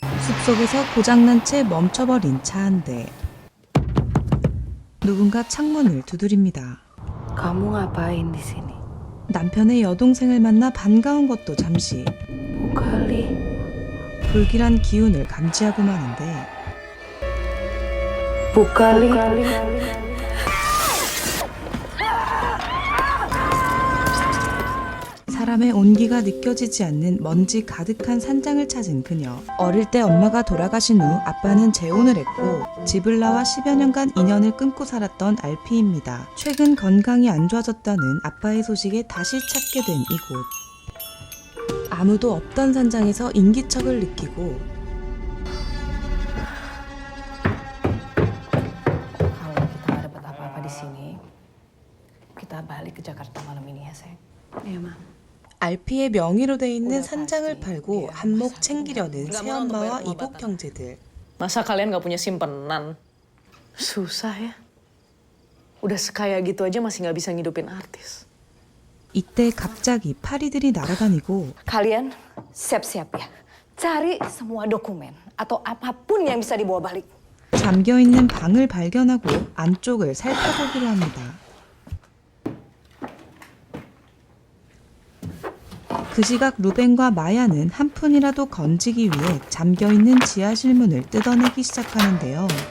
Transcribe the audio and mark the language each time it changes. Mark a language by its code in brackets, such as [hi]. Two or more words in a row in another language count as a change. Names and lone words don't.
[ko] 숲속에서 고장난 채 멈춰버린 차 한 대. 누군가 창문을 두드립니다. [id] Kamu ngapain di sini? [ko] 남편의 여동생을 만나 반가운 것도 잠시. Kali. 불길한 기운을 감지하고 마는데 Bukali. 사람의 온기가 느껴지지 않는 먼지 가득한 산장을 찾은 그녀. 어릴 때 엄마가 돌아가신 후 아빠는 재혼을 했고 집을 나와 10여 년간 인연을 끊고 살았던 알피입니다. 최근 건강이 안 좋아졌다는 아빠의 소식에 다시 찾게 된 이곳. 아무도 없던 산장에서 인기척을 느끼고 [id] Kalau kita nggak dapat apa-apa di sini, kita balik ke Jakarta malam ini ya, sayang. Iya, Ma. [ko] 알피의 명의로 돼 있는 산장을 팔고 한몫 챙기려는 새엄마와 이복 형제들. [id] Masa kalian gak punya simpenan? Susah ya. Udah sekaya gitu aja masih gak bisa ngidupin artis. [ko] 이때 갑자기 파리들이 날아다니고 [id] Kalian siap-siap ya. Cari semua dokumen atau apapun yang bisa dibawa balik. [ko] 잠겨있는 방을 발견하고 안쪽을 살펴보기로 합니다. 그 시각 루벤과 마야는 한 푼이라도 건지기 위해 잠겨있는 지하실 문을 뜯어내기 시작하는데요.